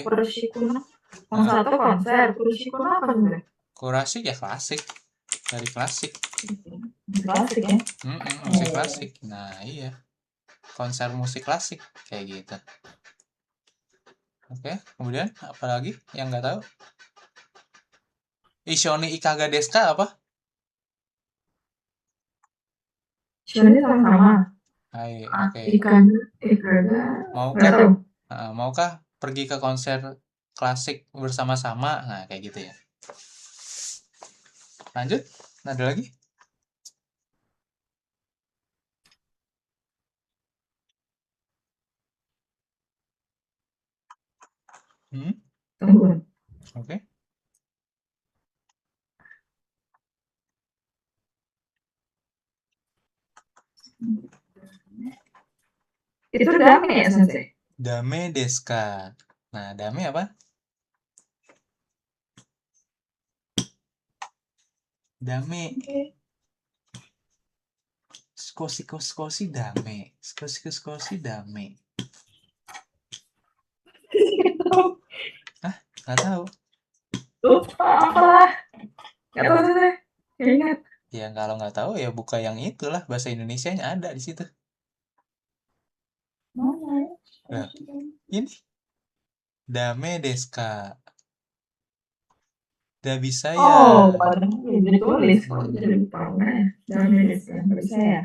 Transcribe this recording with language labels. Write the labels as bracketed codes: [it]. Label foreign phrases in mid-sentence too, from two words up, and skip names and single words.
[ja] クラシックの。コンサート konser. [id] Kurashikuno apa sebenarnya? Kurasik ya klasik. Dari klasik. Klasik ya? Musik klasik. Nah, iya. Konser musik klasik kayak gitu. Oke, kemudian apa lagi yang nggak tahu? [ja] 一緒にいかがですか apa? [id] Sebenarnya sama-sama. Hai, oke. Ikaga. Nggak tahu. Maukah pergi ke konser klasik bersama-sama? Nah, kayak gitu ya. Lanjut, ada lagi? Tunggu. Oke. Itu dame ya, Sensei? [ja] だめですか? [id] Nah, dame apa? Dame. [ja] 少しだめ. 少しだめ. [id] Hah? Nggak tahu. Lupa apalah. Nggak tahu Sensei. Nggak ingat. Ya kalau nggak tahu ya buka yang itulah, bahasa Indonesianya ada di situ. Mana? Nah, ini. [ja] だめですか? [id] Udah bisa ya. Oh, padahal udah ditulis kok jadi lupa. Jangan desu ka? Nggak bisa ya?